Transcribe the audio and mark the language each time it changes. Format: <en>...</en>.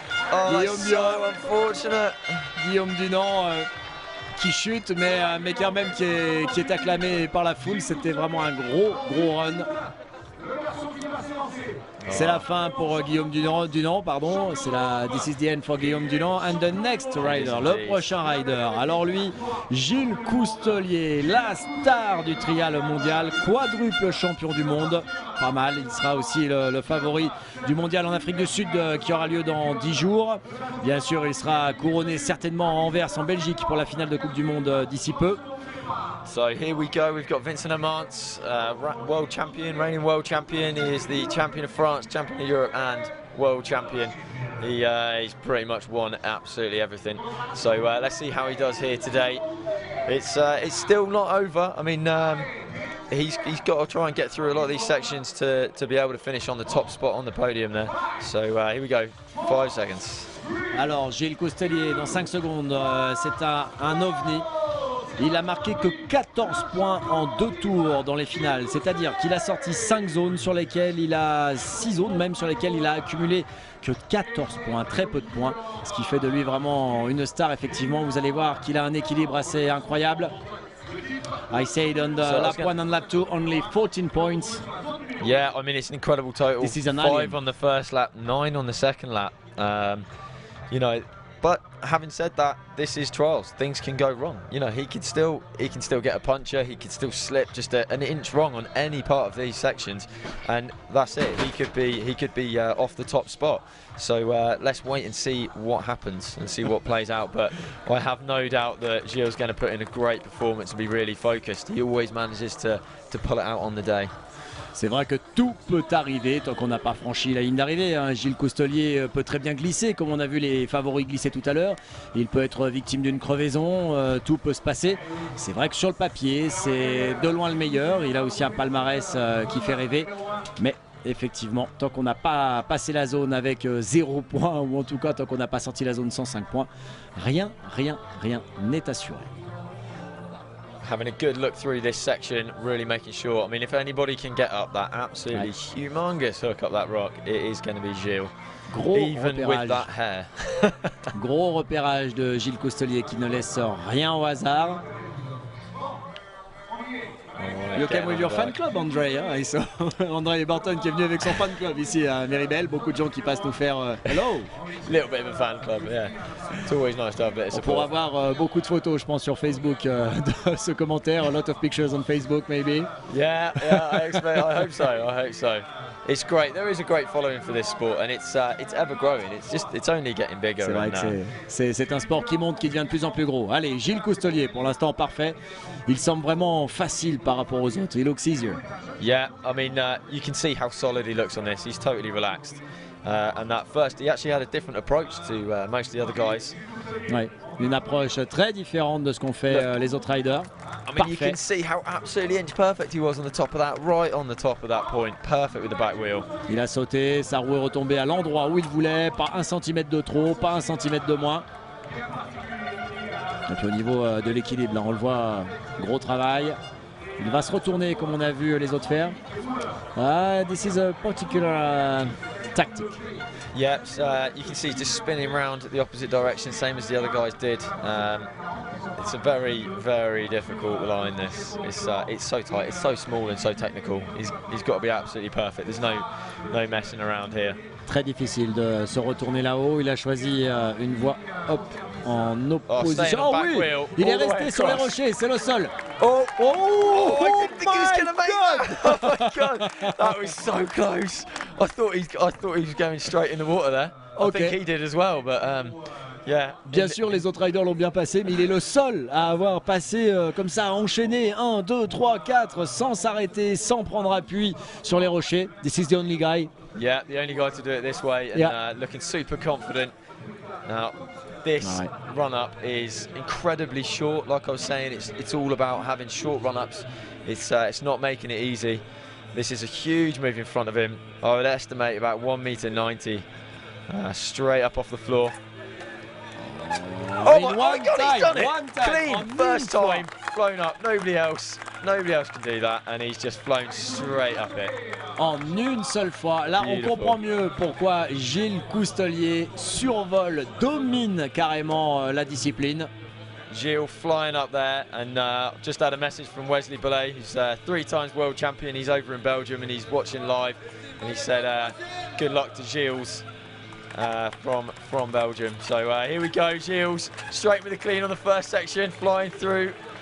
<en>Oh, that's so unfortunate.</en> <fr>Guillaume Dunant qui chute, mais quand même qui est acclamé par la foule. C'était vraiment un gros run. C'est la fin pour Guillaume Dunant, pardon. C'est la</fr> <en>This is the end for Guillaume Dunant. And the next rider,</en> <fr>le prochain rider. Alors lui, Gilles Coustelier, la star du trial mondial, quadruple champion du monde. Pas mal, il sera aussi le favori du mondial en Afrique du Sud qui aura lieu dans 10 jours. Bien sûr, il sera couronné certainement à Anvers en Belgique pour la finale de Coupe du Monde d'ici peu.</fr> <en>So here we go, we've got Vincent Amantz, world champion, reigning world champion. He is the champion of France, champion of Europe and world champion. He's pretty much won absolutely everything. So let's see how he does here today. It's still not over. I mean, he's got to try and get through a lot of these sections to be able to finish on the top spot on the podium there. So here we go, 5 seconds.</en> <fr>Alors Gilles Coustelier dans 5 secondes, c'est un ovni. Il a marqué que 14 points en 2 tours dans les finales, c'est-à-dire qu'il a sorti 5 zones sur lesquelles il a 6 zones même sur lesquelles il a accumulé que 14 points, très peu de points, ce qui fait de lui vraiment une star. Effectivement, vous allez voir qu'il a un équilibre assez incroyable.</fr> <en>I said on the lap 1 and lap 2 only 14 points. Yeah, I mean it's an incredible total. This is an 5 on the first lap, 9 on the second lap. You know, but having said that, this is trials. Things can go wrong. You know, he can still get a puncher. He could still slip just an inch wrong on any part of these sections, and that's it. He could be off the top spot. So let's wait and see what happens and see what plays out. But I have no doubt that Gilles going to put in a great performance and be really focused. He always manages to pull it out on the day.</en> <fr>C'est vrai que tout peut arriver tant qu'on n'a pas franchi la ligne d'arrivée. Hein. Gilles Coustelier peut très bien glisser, comme on a vu les favoris glisser tout à l'heure. Il peut être victime d'une crevaison, tout peut se passer. C'est vrai que sur le papier, c'est de loin le meilleur. Il a aussi un palmarès qui fait rêver. Mais effectivement, tant qu'on n'a pas passé la zone avec 0 points, ou en tout cas tant qu'on n'a pas sorti la zone sans 5 points, rien n'est assuré.</fr> <en>Having a good look through this section, really making sure. I mean, if anybody can get up that absolutely humongous hook up that rock, it is going to be Gilles. Even with that hair.</en> <fr>Gros repérage de Gilles Coustelier qui ne laisse rien au hasard.</fr> <en>You came with your fan club, André.</en> <fr>Hein, André Barton qui est venu avec son fan club ici à Méribel. Beaucoup de gens qui passent nous faire hello.</fr> <en>Little bit of a fan club, yeah. It's always nice to have a bit of support.</en> <fr>Pour avoir beaucoup de photos, je pense, sur Facebook de ce commentaire.</fr> <en>A lot of pictures on Facebook, maybe. Yeah, I hope so. It's great. There is a great following for this sport, and it's ever growing. It's only getting bigger.</en> <fr>C'est vrai que c'est un sport qui monte, qui devient de plus en plus gros. Allez, Gilles Coustelier, pour l'instant parfait. Il semble vraiment facile par rapport aux autres.</fr> <en>He looks easier. Yeah, I mean, you can see how solid he looks on this. He's totally relaxed. And that first, he actually had a different approach to most of the other guys.</en> <fr>Ouais, une approche très différente de ce qu'ont fait les autres riders.</fr> <en>I mean, you can see how absolutely inch perfect he was on the top of that, right on the top of that point. Perfect with the back wheel.</en> <fr>Il a sauté, sa roue est retombée à l'endroit où il voulait, pas 1 centimètre de trop, pas 1 centimètre de moins. Et puis au niveau de l'équilibre, là on le voit, gros travail. Il va se retourner comme on a vu les autres faire.</fr> <en>This is a particular tactic. Yeah, you can see just spinning around the opposite direction, same as the other guys did. It's a very difficult line. This it's so tight, it's so small and so technical. He's got to be absolutely perfect. There's no messing around here.</en> <fr>Très difficile de se retourner là-haut. Il a choisi une voie en opposition. Oh oui, il est resté sur les rochers, c'est le sol.</fr> <en>I didn't think he was going to make that. Oh my god, that was so close. I thought he was going straight in the water there. I think he did as well, but Yeah.</en> <fr>Bien sûr, les autres riders l'ont bien passé, mais il est le seul à avoir passé comme ça, enchaîné 1, 2, 3, 4, sans s'arrêter, sans prendre appui sur les rochers.</fr> <en>This is the only guy. Yeah, the only guy to do it this way, and Yeah. looking super confident. Now, this run-up is incredibly short. Like I was saying, it's all about having short run-ups. It's not making it easy. This is a huge move in front of him. I would estimate about 1.90 m, straight up off the floor. Oh my God, he's done it! Clean, first time, flown up, nobody else can do that, and he's just flown straight up it.</en> <fr>En une seule fois, là on comprend mieux pourquoi Gilles Coustelier survole, domine carrément la discipline.</fr> <en>Gilles flying up there, and just had a message from v4YZlgWv, who's 3 times world champion. He's over in Belgium and he's watching live, and he said good luck to Gilles. From Belgium. So here we go, Gilles, straight with a clean on the first section, flying through.</en>